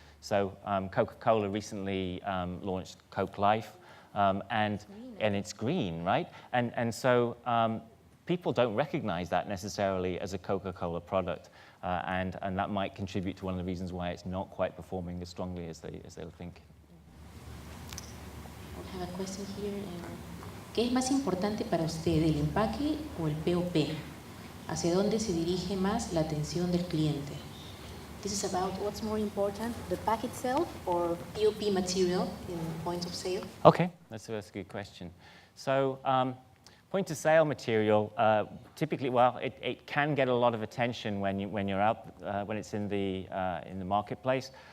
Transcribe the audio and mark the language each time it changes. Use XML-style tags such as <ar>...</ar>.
<en>So Coca-Cola recently launched Coke Life, and it's green, right? And so people don't recognize that necessarily as a Coca-Cola product, and that might contribute to one of the reasons why it's not quite performing as strongly as they'll think. I have a question here.</en> <es>¿Qué es más importante para usted, el empaque o el POP? ¿Hacia dónde se dirige más la atención del cliente?</es> <en>This is about what's more important, the pack itself or POP material in point of sale? Okay, that's a good question. So point of sale material, typically, well, it can get a lot of attention when you're out, when it's in the marketplace.</en>